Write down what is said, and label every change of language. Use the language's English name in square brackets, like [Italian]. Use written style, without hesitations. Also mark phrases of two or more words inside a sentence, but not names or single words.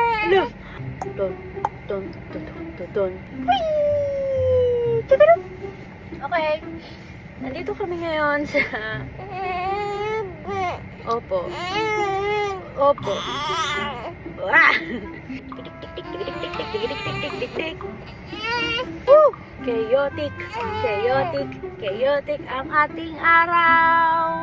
[Filipino] Hello. Don, don, don, don, don. Whee! Tadadam! Okay. Nandito kami ngayon sa... Opo. Opo. Wah! Woo! [English] Chaotic, chaotic, chaotic [Filipino] ang ating araw.